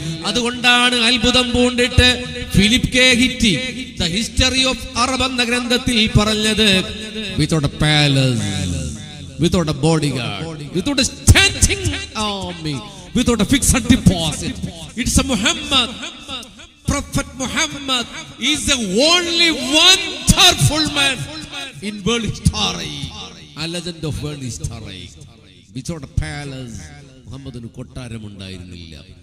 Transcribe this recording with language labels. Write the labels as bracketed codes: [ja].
[ml] അതുകൊണ്ടാണ് അത്ഭുതം പൂണ്ടിട്ട് Philip K Hitti the history of Arab എന്ന ഗ്രന്ഥത്തിൽ പറഞ്ഞത്, [en] Without a palace, without a bodyguard, without a standing army, without a fixed deposit, it's a Muhammad. Prophet Muhammad is the only one powerful man in world history, a legend of world history. Without a palace, [ml] മുഹമ്മദിന് കൊട്ടാരം ഉണ്ടായിരുന്നില്ല.